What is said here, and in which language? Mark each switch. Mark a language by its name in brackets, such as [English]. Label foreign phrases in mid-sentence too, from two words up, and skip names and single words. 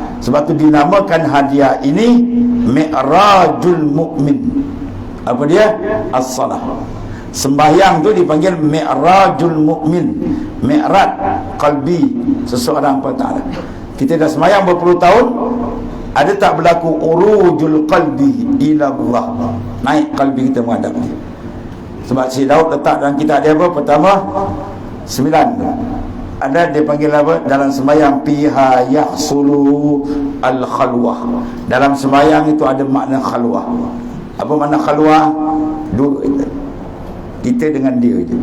[Malay] Sebab tu dinamakan hadiah ini Mi'rajul Mu'min. Apa dia? As-salah. Sembahyang tu dipanggil Mi'rajul Mu'min. [Arabic] معراج قلبي [Malay] seseorang pada Ta'ala. Kita dah sembahyang berpuluh tahun, ada tak berlaku [Arabic] عروج القلب إلى الله? [Malay] Naik qalbi kita menghadap dia. Sebab si Daud letak dalam kitab dia apa? Pertama 9. Ada dia panggil apa? Dalam sembahyang [Arabic] فيها يحصل الخلوة. [Malay] Dalam sembahyang itu ada makna khalwah. Apa makna khalwah? Dua kita dengan dia je.